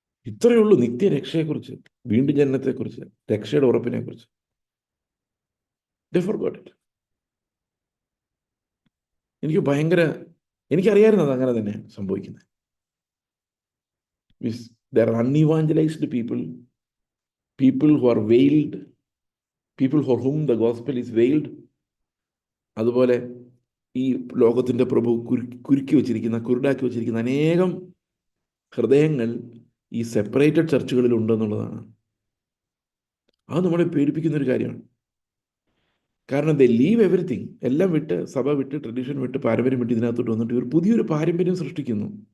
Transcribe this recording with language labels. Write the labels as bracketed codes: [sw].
[ml] ഇത്രയേ ഉള്ളൂ നിത്യരക്ഷയെക്കുറിച്ച്, വീണ്ടും ജനനത്തെക്കുറിച്ച്, രക്ഷയുടെ ഉറപ്പിനെക്കുറിച്ച്. [en] They forgot it. [ml] എനിക്കറിയായിരുന്നു അത് അങ്ങനെ തന്നെ സംഭവിക്കുന്നത്. [en] There are unevangelized people who are veiled, people for whom the gospel is veiled. [ml] അതുപോലെ ഈ ലോകത്തിൻ്റെ പ്രഭു കുരുക്കി വച്ചിരിക്കുന്ന, കുരുടാക്കി വച്ചിരിക്കുന്ന അനേകം ഹൃദയങ്ങൾ ഈ സെപ്പറേറ്റഡ് ചർച്ചുകളിൽ ഉണ്ടെന്നുള്ളതാണ്. അത് നമ്മളെ പേടിപ്പിക്കുന്നൊരു കാര്യമാണ്. കാരണം [en] they leave everything, [ml] എല്ലാം വിട്ട്, സഭ വിട്ട്, ട്രഡീഷൻ വിട്ട്, പാരമ്പര്യം വിട്ട് ഇതിനകത്തോട്ട് വന്നിട്ട് ഇവർ പുതിയൊരു പാരമ്പര്യം സൃഷ്ടിക്കുന്നു.